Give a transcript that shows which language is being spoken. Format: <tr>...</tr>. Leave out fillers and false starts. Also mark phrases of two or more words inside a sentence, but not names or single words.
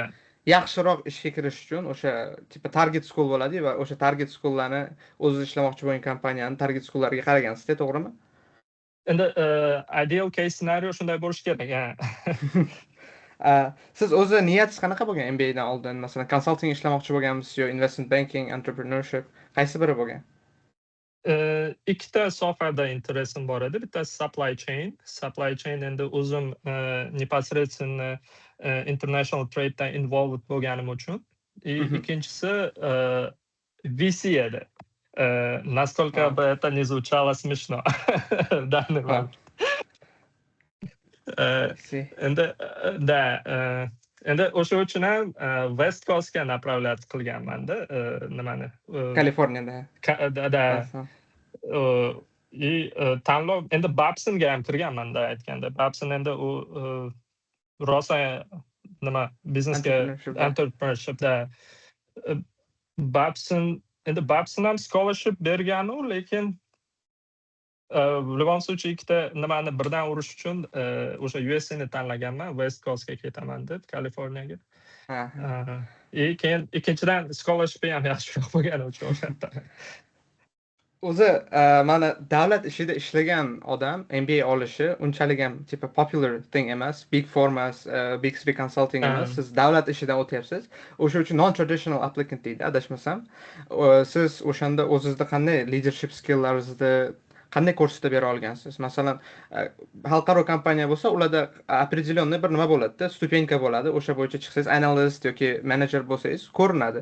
<uz>Yaxshiroq ishga kirish uchun o'sha tipa</uz> <en>target school</en> <uz>bo'ladi va o'sha</uz> <en>target schoollarni</en> <uz>o'zingiz ishlamoqchi bo'lgan kompaniyani</uz> <en>target schoollariga</en> <uz>qaragansiz-da, to'g'rimi? Endi</uz> <en>ideal case scenario</en> <uz>shunday bo'lish kerak. Siz o'zi niyatingiz qanaqa bo'lgan MBA dan oldin? Masalan, consulting ishlamoqchi bo'lganmisiz yo</uz> <en>investment banking,</en> <uz>entrepreneurship, qaysi biri bo'lgan? Ikkita sohada interesim bor edi. Bittasi</uz> <en>supply chain. Supply chain</en> <uz>endi o'zim непосредственно</uz> <en>international trade</en> <uz>da involved bo'lganim uchun. Ikkinchisi VC edi.</uz> <ru>Насколько бы это не звучало смешно в данный момент.</ru> <uz>Endi endi o'sha uchun ham West Coastga направлять qilganman-da nimani. Kaliforniyada. Da. И tanlov endi Babsonga ham kirganman-da aytganda. Babson endi u rosa nima biznesga entrepreneurshipda Babson ham scholarship bergan-u, lekin</uz> <ru>в любом случае</ru> <uz>ikkita nimani birdan urish uchun o'sha USC'ni tanlaganman, West Coastga ketaman deb, Kaliforniyaga. Keyin ikkinchidan scholarship ham yaxshiroq bo'lgani uchun o'sha. O'zi mana davlat ishida ishlagan odam MBA olishi unchalik ham tipa</uz> <en>popular thing</en> <uz>emas,</uz> <en>big four</en> <uz>emas,</uz> <en>big three consulting</en> <uz>emas. Siz davlat ishidan o'tyapsiz. O'sha uchun</uz> <en>non-traditional applicant</en> <uz>deydi, adashmasam. Siz o'shanda o'zingizda qanday</uz> <en>leadership skilllaringizni</en> <uz>qanday ko'rsatib bera olgansiz? Masalan, xalqaro kompaniya bo'lsa, ularda определенный bir nima bo'ladi-da, stupenka bo'ladi. O'sha bo'yicha chiqsangiz analyst yoki manager bo'lsangiz ko'rinadi.</uz>